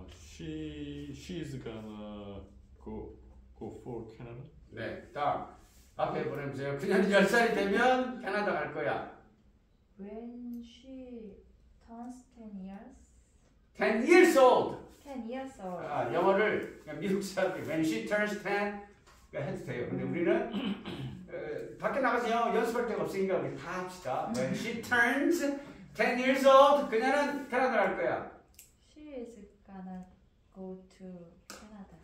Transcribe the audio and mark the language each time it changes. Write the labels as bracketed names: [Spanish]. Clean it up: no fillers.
[English] She's gonna go for Canada. [Korean] 네, 다음 앞에 보내보세요. 그녀는 10살이 되면 캐나다 갈 거야. [English] When she turns 10 years, 10 years old. 10 years old. [Korean] 아, 영어를 그냥 미국 사람들이 [English] when she turns 10 [Korean] 해도 돼요. 근데 우리는 밖에 나가서 영어 연습할 데가 없으니까 우리 다 합시다. [English] When she turns 10 years old, [Korean] 그녀는 캐나다를 할 거야. [English] She is gonna go to Canada.